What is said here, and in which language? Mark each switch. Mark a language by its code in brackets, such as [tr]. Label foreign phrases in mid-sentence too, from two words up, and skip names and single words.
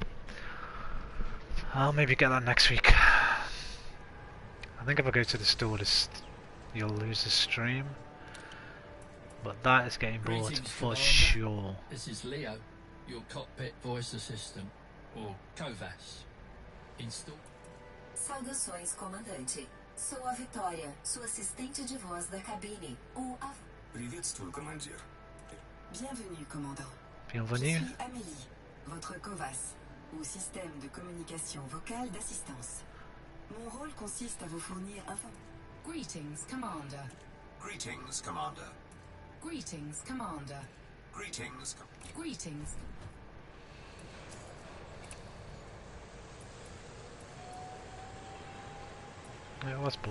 [en] I'll maybe get that next week. I think if I go to the store, you'll lose the stream. But that is getting bought Greetings, for Commander. sure. This is Leo, your cockpit voice assistant, or COVAS. Install. [pt] Saudações, comandante. Sou a Vitória, sua assistente de voz da cabine, ou a... [ru] Приветствую, командир. [fr] Bienvenue, commandant. Je Bienvenue. suis Amélie, votre COVAS, ou système de communication vocale d'assistance. Mon rôle consiste à vous fournir [en] Greetings, Commander. Greetings, Commander. Greetings, Commander. Greetings. Greetings. It was blue.